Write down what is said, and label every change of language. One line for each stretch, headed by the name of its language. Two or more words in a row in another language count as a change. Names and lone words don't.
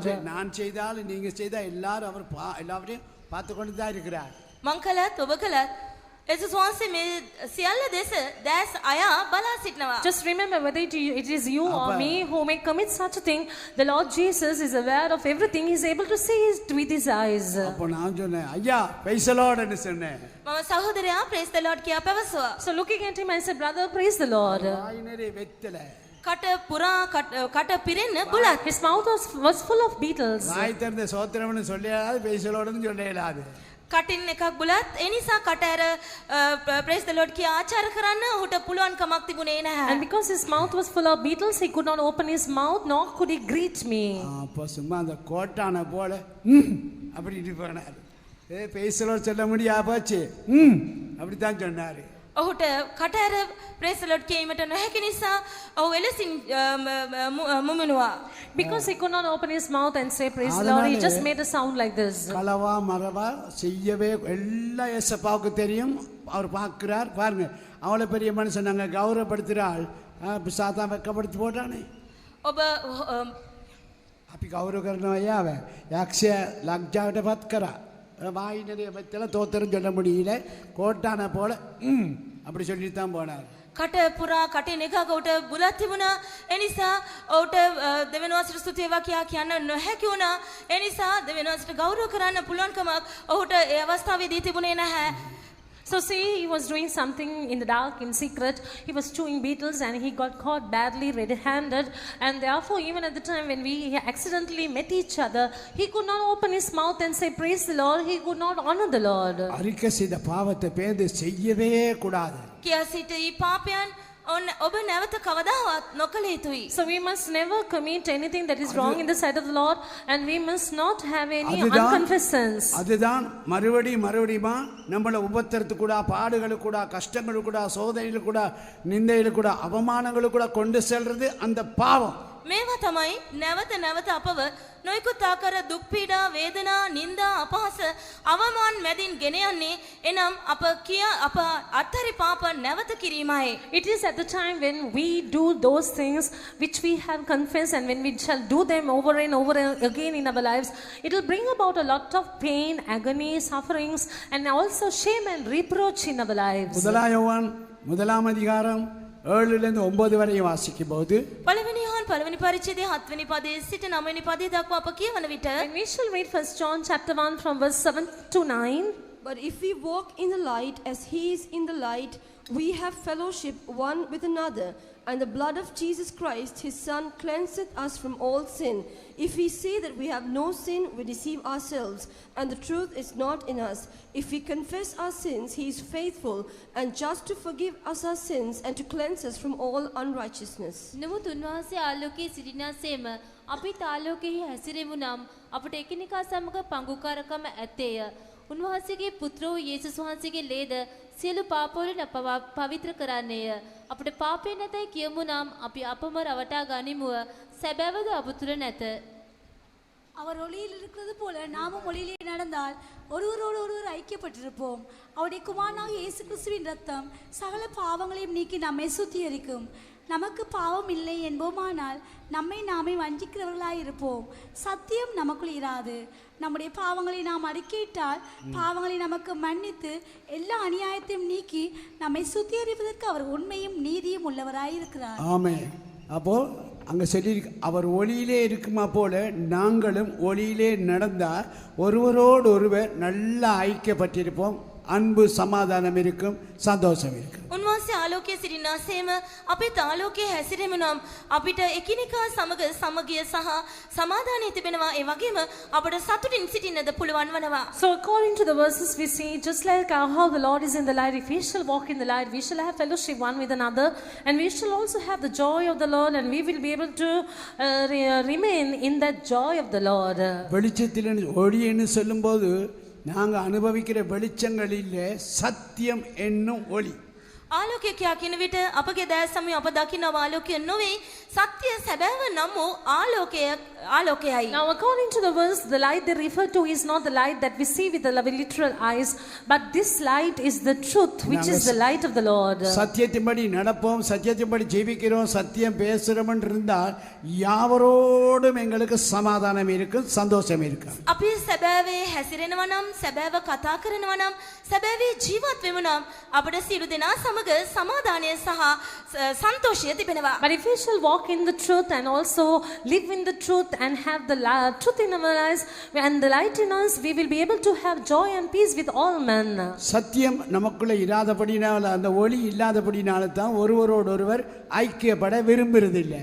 Tamil: நான் செய்தாலும் நீங்கள் செய்தால் எல்லாரும் அவர் எல்லாரையும் பார்த்து கொண்டு தான் இருக்கிறார்.
Sinhala: මං කළත් ඔබ කළත් යේසුස් වහන්සේ මේ සියල්ල දෙස දැස් අය බලා සිටනවා.
English: Just remember, whether it is you or me who may commit such a thing, the Lord Jesus is aware of everything. He is able to see it with his eyes.
Tamil: அப்போ நான் சொன்னேன் ஐயா பேசலோடுன்னு சொன்னேன்.
Sinhala: මම සහෝදරයා
English: praise the Lord
Sinhala: කියා පැවසුවා.
English: So looking at him, I said, brother, praise the Lord.
Tamil: வாய் நிறைய வெத்தலை.
Sinhala: කට පුරා කට පිරෙන්න බුලත්.
English: His mouth was full of beetles.
Tamil: வாய் திறந்த சோத்திரம்னு சொல்லிடாது பேசலோடுன்னு சொல்லிடாது.
Sinhala: කටින් එකක් බුලත් ඒ නිසා කට ඇර
English: praise the Lord
Sinhala: කියා ආචාර කරන්න ඔහුට පුළුවන් කමක් තිබුණේ නැහැ.
English: And because his mouth was full of beetles, he could not open his mouth, nor could he greet me.
Tamil: அப்போ சும்மா அந்த கோட்டான போல அப்படி போனார். பேசலோடு சொல்ல முடியா போச்சு அப்படித்தான் சொன்னார்.
Sinhala: ඔහුට කට ඇර
English: praise the Lord
Sinhala: කීමට නොහැකි නිසා ඔහු එලෙසින් මුමුණුවා.
English: Because he could not open his mouth and say praise the Lord, he just made a sound like this.
Tamil: களவா மரவா செய்யவே எல்லாம் ஏசப்பாவுக்கு தெரியும். அவர் பார்க்கிறார். பாருங்க அவளை பெரிய மனுஷன் நாங்கள் கௌரவப்படுத்துகிறாள். சாத்தா வெக்கப்படுத்தி போட்டானே.
Sinhala: ඔබ අපි ගෞරව කරනවා යාව. යක්ෂය ලක්ජාවට පත් කරා.
Tamil: வாய் நிறைய வெத்தலை தோத்திரம் சொல்ல முடியல. கோட்டான போல அப்படி சொல்லிட்டு தான் போனார்.
Sinhala: කට පුරා කටින් එකක උට බුලත් තිබුණා. ඒ නිසා ඔහුට දෙවියන් වහන්සේට ස්තුති වේවා කියා කියන්න නොහැකි වුණා. ඒ නිසා දෙවියන් වහන්සේට ගෞරව කරන්න පුළුවන්කමක් ඔහුට ඒ අවස්ථාවේදී තිබුණේ නැහැ.
English: So see, he was doing something in the dark, in secret. He was chewing beetles and he got caught badly red-handed. And therefore, even at the time when we accidentally met each other, he could not open his mouth and say, praise the Lord. He could not honor the Lord.
Tamil: அறிக்கை செய்த பாவத்தை பேர்ந்து செய்யவே கூடாது.
Sinhala: කියා සිට ඊ පාපයන් ඔබ නැවත කවදාවත් නොකළ යුතුයි.
English: So we must never commit anything that is wrong in the sight of the Lord, and we must not have any
Tamil: அதுதான்
English: unconfessed sins.
Tamil: அதுதான் மறுபடியுமா நம்மளை உபத்திரத்து கூட பாடுகளுக்கு கூட கஷ்டங்களுக்கு கூட சோதனைகளுக்கு கூட நிந்தைகளுக்கு கூட அவமானங்களுக்கு கூட கொண்டு செல்றது அந்த பாவம்.
Sinhala: මේවා තමයි නැවත අපව නොයෙකුත් ආකාර දුක් පීඩා වේදනා නිന്ദා අපහාස අවමාන මැදින් ගෙන යන්නේ. එනම් අප අත්තරි පාප නැවත කිරීමයි.
English: It is at the time when we do those things which we have confessed, and when we shall do them over and over again in our lives, it will bring about a lot of pain, agony, sufferings, and also shame and reproach in our lives.
Tamil: முதலாம் யோவான் 1 அதிகாரம் 7-9 வரை வாசிக்கும் போது
Sinhala: පළවෙනි යෝහන් පළවෙනි පරිච්ඡේදයේ 7 වෙනි පදයේ සිට 9 වෙනි පදයේ දක්වා අප කියවන විට
English: And we shall read 1 John chapter 1 from verse 7 to 9. But if we walk in the light as he is in the light, we have fellowship one with another, and the blood of Jesus Christ, his Son, cleanseth us from all sin. If we say that we have no sin, we deceive ourselves, and the truth is not in us. If we confess our sins, he is faithful and just to forgive us our sins and to cleanse us from all unrighteousness.
Sinhala: නමුත් උන්වහන්සේ ආලෝකයේ සිටිනාසේම අපිත් ආලෝකයේ හැසිරෙමු නම් අපට එකිනෙකා සමග පංගුකාරකම ඇත්තේය. උන්වහන්සේගේ පුත්‍ර වූ යේසුස් වහන්සේගේ ලේද සියලු පාපවලින් අපව පවිත්‍ර කරන්නේය. අපට පාපේ නැතයි කියමු නම් අපි අපම රවටා ගනිමුව. සැබෑවද අප තුළ නැත.
Tamil: அவர் ஒளியில் இருக்கிறது போல நாமும் ஒளியிலே நடந்தால் ஒருவரோடு ஒருவர் ஐக்கியப்பட்டிருப்போம். அவருடைய குமாரனாக இயேசு கிறிஸ்துவின் ரத்தம் சகல பாவங்களையும் நீக்கி நம்மை சுத்திகரிக்கும். நமக்கு பாவம் இல்லை என்போமானால் நம்மை நாமே வஞ்சிக்கிறவர்களாயிருப்போம். சத்தியம் நமக்குள் இராது. நம்முடைய பாவங்களை நாம் அறிக்கையிட்டால் பாவங்களை நமக்கு மன்னித்து எல்லா அநியாயத்தையும் நீக்கி நம்மை சுத்திகரிப்பதற்கு அவர் உண்மையும் நீதியும் உள்ளவராயிருக்கிறார். ஆமென். அப்போ அங்கே சொல்லியிருக்கு அவர் ஒளியிலே இருக்குமா போல நாங்களும் ஒளியிலே நடந்தால் ஒருவரோடு ஒருவர் நல்லா ஐக்கியப்பட்டிருப்போம். அன்பு சமாதானம் இருக்கும், சந்தோஷம் இருக்கும்.
Sinhala: උන්වහන්සේ උන්වහන්සේ ආලෝකයේ සිටිනාසේම අපේ ආලෝකයේ හැසිරෙමු නම් අපිට එකිනෙකා සමග සමගිය සහ සමාදානය තිබෙනවා. ඒ වගේම අපට සතුටින් සිටින්නද පුළුවන් වනවා.
English: So according to the verses we see, just like how the Lord is in the light, if we shall walk in the light, we shall have fellowship one with another, and we shall also have the joy of the Lord, and we will be able to remain in that joy of the Lord.
Tamil: வெளிச்சத்தில் ஒளின்னு சொல்லும்போது நாங்கள் அனுபவிக்கிற வெளிச்சங்களில் சத்தியம் என்னும் ஒளி.
Sinhala: ආලෝකය කියා කියන විට අපගේ දැස් සමය අප දකින්නව ආලෝකය නොවේ, සත්‍ය සැබෑව නම් වූ ආලෝකයයි.
English: Now according to the verse, the light they refer to is not the light that we see with the literal eyes, but this light is the truth, which is the light of the Lord.
Tamil: சத்தியத்தின்படி நடப்போம், சத்தியத்தின்படி ஜீவிக்கிறோம், சத்தியம் பேசுறோம் இருந்தால் யாவரோடும் எங்களுக்கு சமாதானம் இருக்கும், சந்தோஷம் இருக்கும்.
Sinhala: අපි සැබෑවේ හැසිරෙනවා නම්, සැබෑව කතා කරනවා නම්, සැබෑවේ ජීවත් වෙමු නම් අපට සියලු දෙනා සමග සමාදානය සහ සන්තෝෂය තිබෙනවා.
English: But if we shall walk in the truth and also live in the truth and have the truth in our lives and the light in us, we will be able to have joy and peace with all men.
Tamil: சத்தியம் நமக்குள்ள இராதபடினால, அந்த ஒளி இல்லாதபடினால தான் ஒருவரோடொருவர் ஐக்கியப்பட விரும்புறதில்லை.